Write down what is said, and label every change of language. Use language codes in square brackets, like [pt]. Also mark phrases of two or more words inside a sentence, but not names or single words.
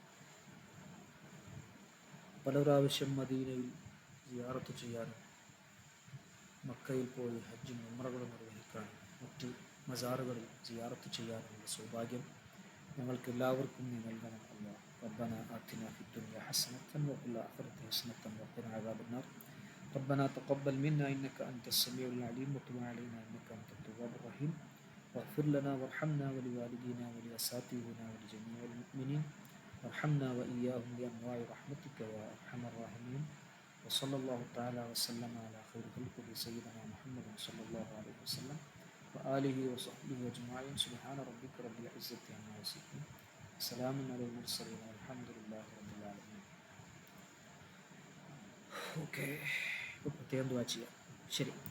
[ml] പല പ്രാവശ്യം മദീനയിൽ സിയാറത്ത് ചെയ്യാനും മക്കയിൽ പോയി ഹജ്ജും ഉംറകളും നിർവഹിക്കാനും മറ്റ് മസാറുകളിൽ സിയാറത്ത് ചെയ്യാനുള്ള സൗഭാഗ്യം ഞങ്ങൾക്ക് എല്ലാവർക്കും നീ നൽകണം അല്ലാഹ്. [ar] ربنا آتنا في الدنيا حسنة وفي الآخرة حسنة وقنا عذاب النار. ربنا تقبل منا إنك أنت السميع العليم وتب علينا إنك أنت التواب الرحيم واغفر لنا وارحمنا ولوالدينا ولأساتذتنا ولجميع المؤمنين وارحمنا وإياهم بأنواع رحمتك يا أرحم الراحمين. وصلى الله تعالى وسلم على خير خلقه سيدنا محمد صلى الله عليه وسلم وآله وصحبه أجمعين. سبحان ربك رب العزة عما يصفون سلام على المرسلين والحمد لله رب العالمين. [ml] ഓക്കെ, ഇപ്പോൾ പ്രത്യേകം ദുആ ചെയ്യാം. ശരി.